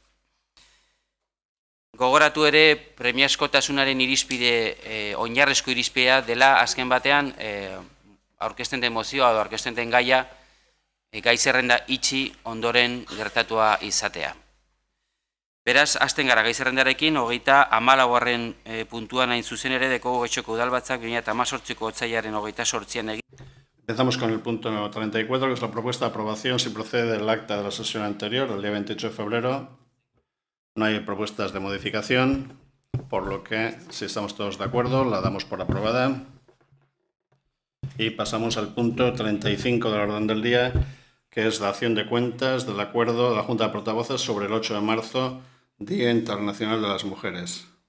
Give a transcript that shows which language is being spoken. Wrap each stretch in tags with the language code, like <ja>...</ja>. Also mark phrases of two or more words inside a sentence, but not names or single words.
<eu>Gogoratu ere premiazkotasunaren irizpide, oinarrezko irizpidea dela azken batean aurkezten den mozioa edo aurkezten den gaia gai zerrenda itxi ondoren gertatua izatea. Beraz, hasten gara gai zerrendarekin, 34. puntuan hain zuzen ere dekogu etxoko udalbatzak 2018ko otsailaren 28an egin.</eu> <es>Empezamos con el punto número 34, que es la propuesta de aprobación si procede del acta de la sesión anterior, el día 28 de febrero. No hay propuestas de modificación, por lo que, si estamos todos de acuerdo, la damos por aprobada. Y pasamos al punto 35 del orden del día, que es la acción de cuentas del acuerdo de la Junta de Portavoces sobre el 8 de marzo, Día Internacional de las Mujeres.</es>